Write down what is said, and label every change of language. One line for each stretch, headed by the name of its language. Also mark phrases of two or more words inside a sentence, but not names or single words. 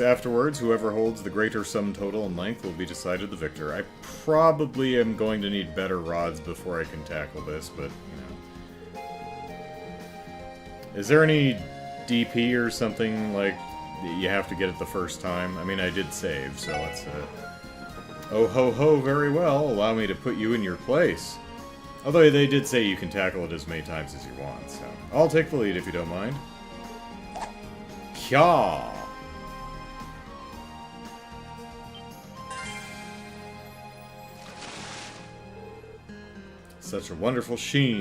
English: Afterwards, whoever holds the greater sum total in length will be decided the victor. I probably am going to need better rods before I can tackle this, but, you know. Is there any DP or something, like, you have to get it the first time? I mean, I did save, so let's, Oh ho ho, very well. Allow me to put you in your place. Although they did say you can tackle it as many times as you want, so I'll take the lead if you don't mind. Kya! Such a wonderful sheen.